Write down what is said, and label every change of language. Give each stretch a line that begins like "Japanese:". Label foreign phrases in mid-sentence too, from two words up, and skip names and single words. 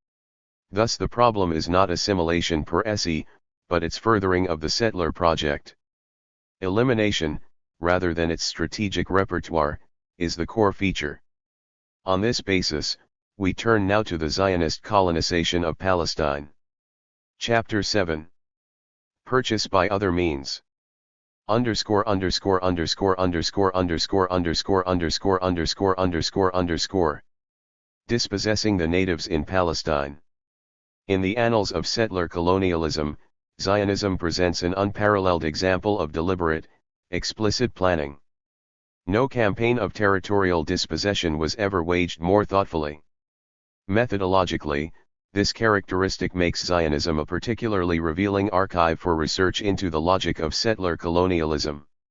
English: Thus the problem is not assimilation per se, but its furthering of the settler project. Elimination, rather than its strategic repertoire, is the core feature. On this basis, we turn now to the Zionist colonization of Palestine. Chapter 7. Purchase by other means. Underscore underscore underscore underscore underscore underscore underscore underscore underscore underscore. Dispossessing the natives in Palestine. In the annals of settler colonialism, Zionism presents an unparalleled example of deliberate, explicit planning. No campaign of territorial dispossession was ever waged more thoughtfully. Methodologically, this characteristic makes Zionism a particularly revealing archive for research into the logic of settler colonialism.